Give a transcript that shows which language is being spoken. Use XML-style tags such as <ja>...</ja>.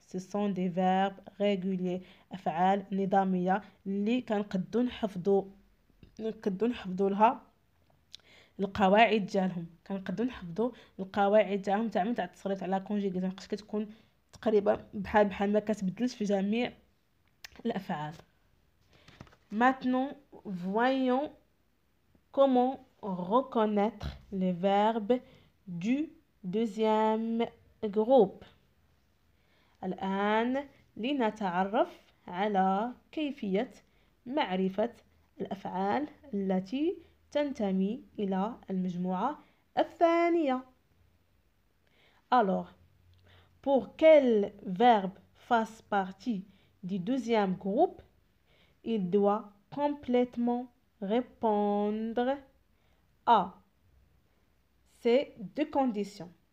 <fr>ce sont des verbes réguliers،</fr> <ar>افعال نظاميه اللي كنقدو نحفظوا لها القواعد ديالهم، كنقدو نحفظوا القواعد تاعهم تاع التصريف على كونجيغيزون، خاص كتكون تقريبا بحال ما كتبدلش في جميع الافعال.</ar> <fr>Maintenant voyons comment reconnaître les verbes du deuxième groupe.</fr> <ar>الآن لنتعرف على كيفية معرفة الأفعال التي تنتمي إلى المجموعة الثانية.</ar> <fr>Alors, pour quel verbe fasse partie du deuxième groupe, il doit complètement répondre à ces deux conditions.</fr>